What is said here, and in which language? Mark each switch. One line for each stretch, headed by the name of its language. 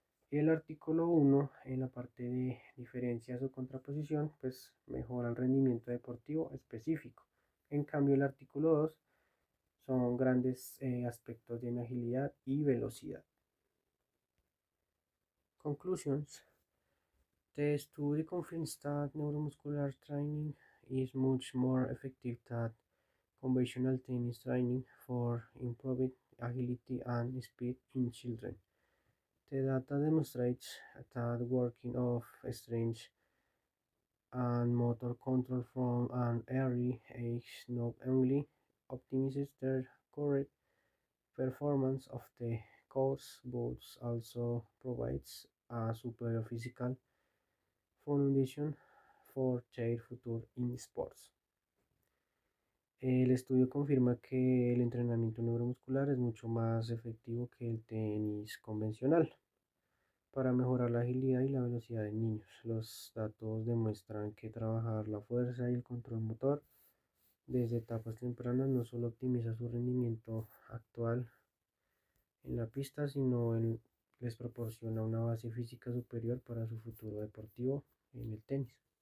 Spanish: Y el artículo 1 en la parte de diferencias o contraposición pues mejora el rendimiento deportivo específico. En cambio el artículo 2 son grandes aspectos de agilidad y velocidad.
English: Conclusions. The study confirms that neuromuscular training is much more effective than conventional tennis training for improved agility and speed in children. The data demonstrates that working of strength and motor control from an early age not only optimizes their correct performance of the course but also provides a superior physical foundation for their future in sports.
Spanish: El estudio confirma que el entrenamiento neuromuscular es mucho más efectivo que el tenis convencional para mejorar la agilidad y la velocidad de niños. Los datos demuestran que trabajar la fuerza y el control motor desde etapas tempranas no solo optimiza su rendimiento actual en la pista, sino les proporciona una base física superior para su futuro deportivo en el tenis.